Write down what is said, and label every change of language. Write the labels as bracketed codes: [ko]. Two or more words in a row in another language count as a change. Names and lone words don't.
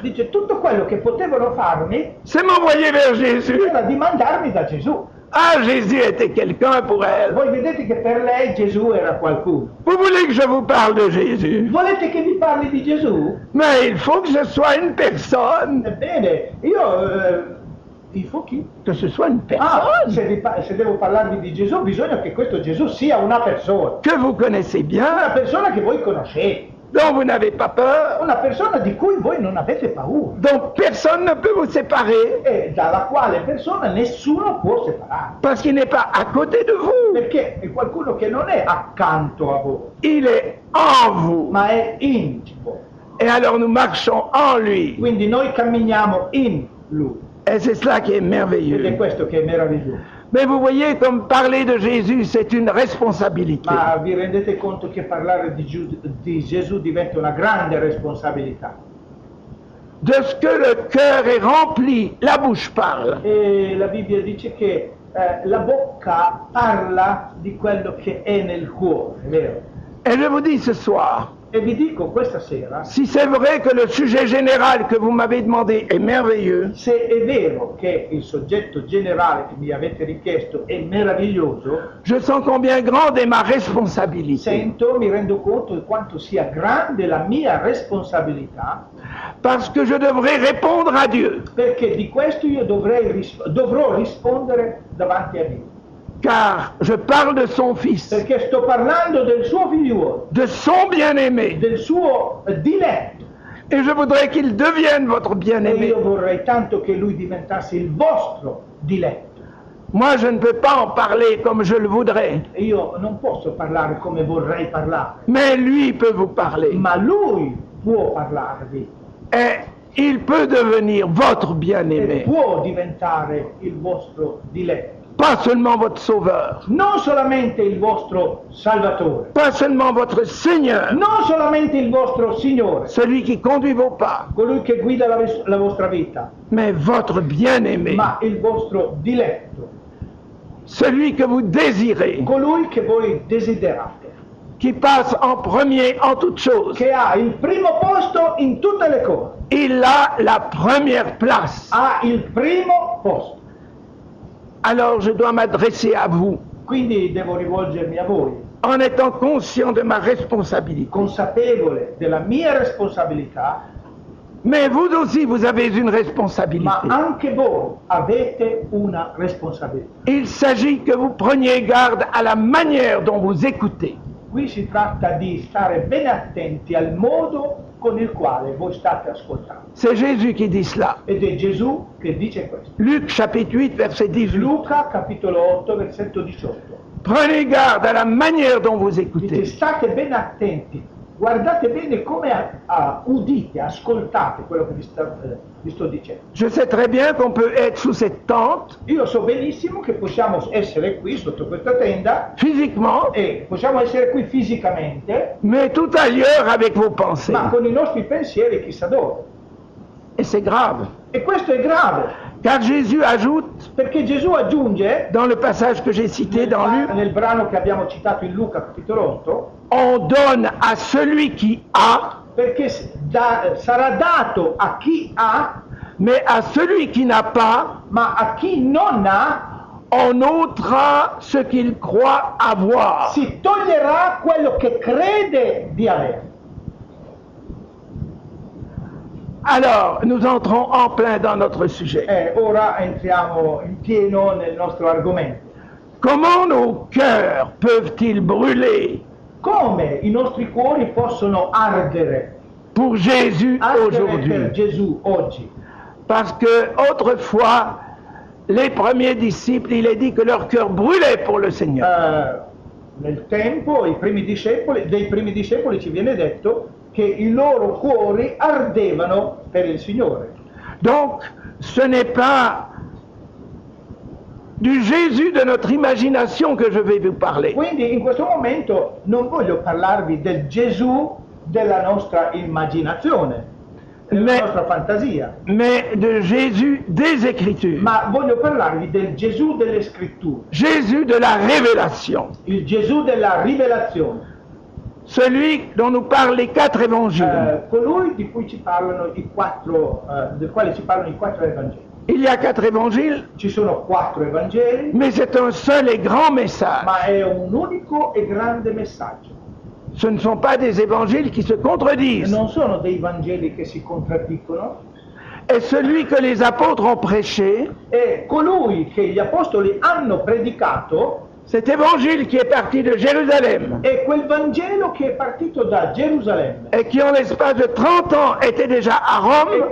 [it] Dice, tutto quello che potevano farmi [fr] c'est m'envoyer vers Jésus. [it] era di mandarmi da Gesù. [fr] Ah, Jésus était quelqu'un pour elle. [it] Voi vedete che per lei Gesù era qualcuno. [fr] Vous voulez que je vous parle de Jésus? [it] Volete che vi parli di Gesù? [fr] Mais il faut que ce soit une personne. [it] Ebbene, [fr] il faut [it] chi? [fr] Que ce soit une Ah, personne [it] se devo parlarvi di Gesù, bisogna che questo Gesù sia una persona. [fr] que vous connaissez bien, [it] Una persona che voi conoscete. [fr] dont vous n'avez pas peur, [it] Una persona di cui voi non avete paura. [fr] dont personne ne peut vous séparer, [it] E dalla quale persona nessuno può separare. [fr] parce qu'il n'est pas à côté de vous, [it] Perché è qualcuno che non è accanto a voi, [fr] il est en vous. [it] ma è in voi. [fr] Et alors nous marchons en lui. [it] Quindi noi camminiamo in Lui. [fr] Et c'est cela qui est [it] Ed è [fr] merveilleux. [it] questo che è meraviglioso. [fr] Mais vous voyez, comme parler de Jésus, c'est une responsabilité. [it] Ma vi rendete conto che parlare di Gesù diventa una grande responsabilità? [fr] De ce que le cœur est rempli, la bouche parle. [it] E la Bibbia dice che la bocca parla di quello che è nel cuore, è vero? [fr] Et je vous dis ce soir, [it] E vi dico questa sera, [fr] si c'est vrai que le sujet général que vous m'avez demandé est merveilleux, [it] se è vero che il soggetto generale che mi avete richiesto è meraviglioso, [fr] je sens combien grande est ma responsabilité. [it] mi rendo conto di quanto sia grande la mia responsabilità, [fr] Parce que je devrais répondre à Dieu. [it] perché di questo io dovrò rispondere davanti a Dio. [fr] Car je parle de son Fils, [it] Perché sto parlando del suo figliuolo, [fr] de son bien-aimé. [it] del suo diletto. [fr] Et je voudrais qu'il devienne votre [it] E [fr] bien-aimé. [it] io vorrei tanto che lui diventasse il vostro diletto. [fr] Moi, je ne peux pas en parler comme je le voudrais. [it] E io non posso parlare come vorrei parlare, [fr] Mais lui peut vous parler. [it] ma lui può parlarvi [fr] Et il peut devenir votre [it] e [fr] bien-aimé. [it] può diventare il vostro diletto. [fr] Pas seulement votre sauveur. [it] Non solamente il vostro Salvatore, [fr] Pas seulement votre Seigneur. [it] non solamente il vostro Signore, [fr] Celui qui conduit vos pas. [it] colui che guida la vostra vita, [fr] Mais votre bien-aimé. [it] ma il vostro diletto, [fr] Celui que vous désirez. [it] colui che voi desiderate, [fr] Qui passe en premier en toutes choses. [it] che ha il primo posto in tutte le cose, [fr] Il a la première place. [it] ha il primo posto. [fr] Alors je dois m'adresser à vous [it] Quindi devo rivolgermi a voi, [fr] en étant conscient de ma responsabilité. [it] consapevole della mia responsabilità, [fr] Mais vous aussi, vous avez une [it] ma [fr] responsabilité. [it] anche voi avete una responsabilità. [fr] Il s'agit que vous preniez garde à la manière dont vous écoutez. [it] Qui si tratta di stare bene attenti al modo con il quale voi state ascoltando. [fr] C'est Jésus qui dit cela. [it] Ed è Gesù che dice questo. [fr] Luc chapitre 8, verset 18. [it] Luca capitolo 8 versetto 18. [fr] Prenez garde à la manière dont vous [it] Dice [fr] écoutez. [it] state bene attenti, guardate bene come udite, ascoltate quello che vi sto dicendo. [fr] Je sais très bien qu'on peut être sous cette tente, [it] Io so benissimo che possiamo essere qui sotto questa tenda [fr] physiquement, [it] e possiamo essere qui fisicamente, [fr] mais tout ailleurs avec vos pensées. [it] ma con i nostri pensieri chissà dove. [fr] Et c'est grave. [it] E questo è grave, [fr] Car Jésus ajoute, [it] perché Gesù aggiunge, [fr] dans le passage que j'ai cité dans Luc, [it] nel brano che abbiamo citato in Luca capitolo 8, [fr] on donne à celui qui a, [it] perché sarà dato a chi ha, [fr] mais à celui qui n'a pas, [it] ma a chi non ha [fr] on ôtera ce qu'il croit avoir. [it] si toglierà quello che crede di avere. [fr] Alors, nous entrons en plein dans notre sujet. [it] Ora entriamo in pieno nel nostro argomento. [fr] Comment nos cœurs peuvent-ils brûler [it] Come i nostri cuori possono ardere [fr] pour Jésus [it] per [fr] aujourd'hui? [it] Gesù oggi? [fr] Parce que autrefois, les premiers disciples, il est dit que leur cœur brûlait pour le Seigneur. [it] Nel tempo dei primi discepoli ci viene detto che i loro cuori ardevano per il Signore. [fr] Donc, ce n'est pas du Jésus de notre imagination que je vais vous parler. [it] Quindi in questo momento non voglio parlarvi del Gesù della nostra immaginazione, della nostra fantasia, [fr] Mais de Jésus des Écritures. [it] ma voglio parlarvi del Gesù delle Scritture, [fr] Jésus de la révélation. [it] il Gesù della rivelazione, [fr] Celui dont nous parlent les 4 évangiles. [it] colui di cui ci parlano del quale ci parlano i 4 Evangeli. [fr] Il y a 4 évangiles, [it] Ci sono 4 Evangeli, [fr] mais c'est un seul et grand message. [it] ma è un unico e grande messaggio. [fr] Ce ne sont pas des évangiles qui se contredisent. [it] Non sono dei Vangeli che si contraddicono, [fr] Et celui que les apôtres ont prêché, [it] e colui che gli apostoli hanno predicato [fr] cet évangile qui est parti de Jérusalem [it] è quel Vangelo che è partito da Gerusalemme [fr] et qui en l'espace de 30 ans était déjà à [it] e [fr] Rome,